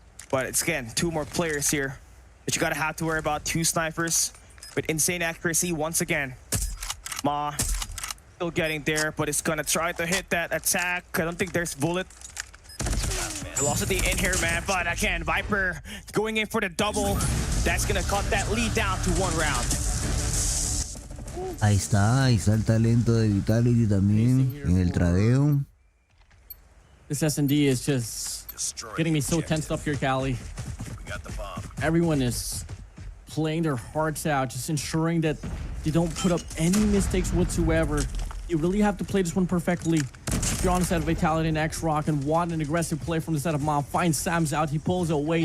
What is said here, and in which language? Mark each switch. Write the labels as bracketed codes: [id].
[en] But it's again 2 more players here. But you gotta have to worry about 2 snipers with insane accuracy once again. Ma still getting there, but it's gonna try to hit that attack. I don't think there's bullet. Velocity in here, man, but again, Viper going in for the double. That's gonna cut that lead down to 1 round. [es] Ahí está el talento de Vitality también en el tradeo. [en] This S&D is just getting me so tensed up here, Cali. Everyone is playing their hearts out, just ensuring that they don't put up any mistakes whatsoever. You really have to play this one perfectly. If you're on the side of Vitality and X-Rock and want an aggressive play from the side of Mom, find Sams out. He pulls away.